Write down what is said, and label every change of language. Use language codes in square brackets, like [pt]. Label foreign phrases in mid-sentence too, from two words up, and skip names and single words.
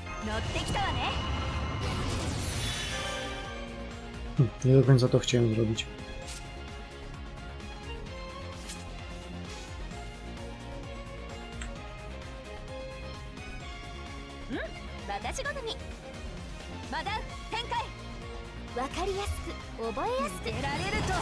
[ja] ってきたわね。 [pl] Nie do końca to chciałem zrobić. [ja] 私好み。マダウ展開。わかりやすく覚えやすく得られると。